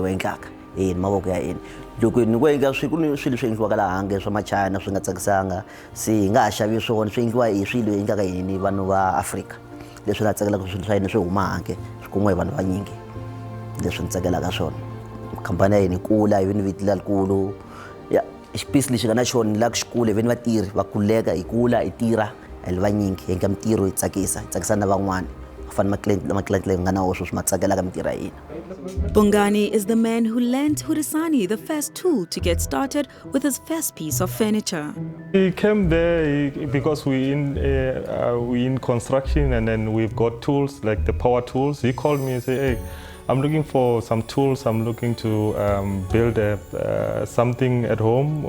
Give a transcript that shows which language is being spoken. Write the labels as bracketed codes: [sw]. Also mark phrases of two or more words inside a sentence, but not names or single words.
[ts] wu endlaka ni mavoko ya hina loko ni ku endla swilo leswi endliwaka laha handle swa machina swi nga tsakisanga se hi nga ha xavi swona swi endliwa hi swilo hi endlaka yini vanhu va Afrika leswi nga tsakelaka swilo swa hina swi huma handle swi kumiwa hi vanhu vanyingi leswi ni tsakelaka swona khampani ya hina yi kula hi vini viti lerikulu ya xipisi lexi nga na xona la ku xikule hi vini vatirhi va kuleka hi kula hi tirha hi ri vanyingi hi endla mintirho hi tsakisa na van'wana ku fana maclienti leyi nga na wona swi ma tsakelaka mintirho ya hina. [en] Bongani is the man who lent Horisani the first tool to get started with his first piece of furniture. He came there because we in construction, and then we've got tools like the power tools. He called me and said, "Hey, I'm looking for some tools. I'm looking to build something at home."